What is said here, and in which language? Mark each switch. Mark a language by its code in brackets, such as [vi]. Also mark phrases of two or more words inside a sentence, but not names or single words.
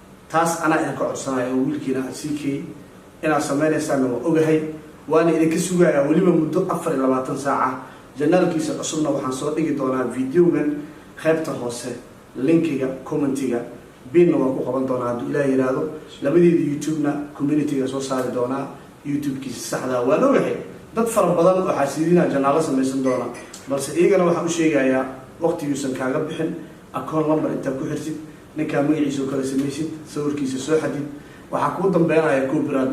[so] Taas anaa idinka codsanayo oo wiilkiina ah C K, inaad sameynaysaanna waa ogahay. Waana idinka sugayaa weliba muddo afar iyo labaatan saac ah. Janaalkiisa cusubna waxaan soo dhigi doonaa videogan qaybta hoose, linkiga, commentiga, pinna waa ku qaban doonaa hadduu Ilaahay yiraahdo. Labadeeda YouTube-na community-ga soo saari doonaa, YouTube-kiisa saxda ah. Waan ogahay, dad fara badan oo xaasidiina janaalo samaysan doona, balse iyagana waxaan u sheegayaa, waqtiguusan kaaga bixin, [en] account number [so] intaa ku xirtid, Ninkaa magaciisa oo kale samaysid, sawirkiisa soo xadid, waxaa kuu dambeynaya copyright.